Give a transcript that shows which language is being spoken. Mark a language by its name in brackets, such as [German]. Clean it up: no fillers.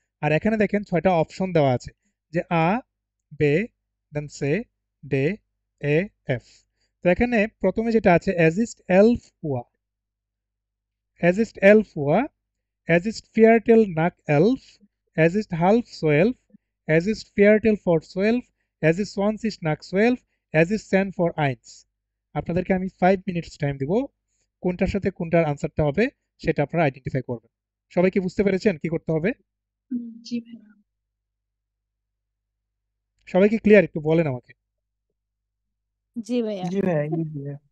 [Bangla] আর এখানে দেখেন 6টা অপশন দেওয়া আছে, যে আ, বে, দেন সে, ডে, এ, এফ। তো এখানে প্রথমে যেটা আছে অ্যাজিস্ট এলফ ওয়া, [German] অ্যাজিস্ট এলফ ওয়া, Es ist Viertel nach 11, es ist halb 12, es ist Viertel vor 12, es ist 20 nach 12, es ist 10 vor 1। [Bangla] আপনাদেরকে আমি 5 মিনিটস টাইম দিব, কোনটার সাথে কোনটার আনসারটা হবে সেটা আপনারা আইডেন্টিফাই করবেন। সবাই কি বুঝতে পেরেছেন কি করতে হবে? সবাই কি ক্লিয়ার একটু বলেন আমাকে। জি ভাইয়া। জি ভাইয়া, ইজি ভাইয়া।